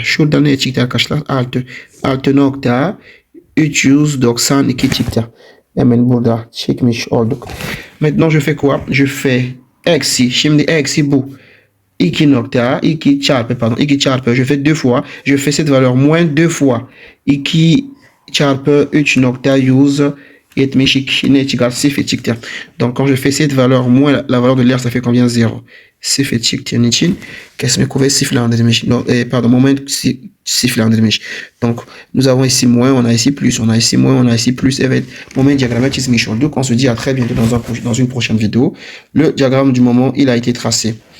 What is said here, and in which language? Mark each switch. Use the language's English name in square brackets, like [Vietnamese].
[Turkish] Şurada ne çıktı arkadaşlar? Altı nokta 392 çıktı. Hemen burada çekmiş olduk. [French] Maintenant je fais quoi? Je fais eksi. [Turkish] Şimdi eksi bu. 2 çarpı, [French] je fais 2 fois, je fais cette valeur moins 2 fois, [Turkish] 2 çarpı 3,172 ne çıkar? 0 çıktı. [French] Donc quand je fais cette valeur moins la valeur de l'air, ça fait combien? 0. [Turkish] 0 çıktığın için kesme kuvvet sıfırlandırmış. Pardon, moment sıfırlandırmış. [French] Donc nous avons ici moins, on a ici plus, on a ici moins, on a ici plus. [Turkish] Evet, moment diagramme çizmiş olduk. [French] On se dit à très bientôt dans une prochaine vidéo. Le diagramme du moment, il a été tracé.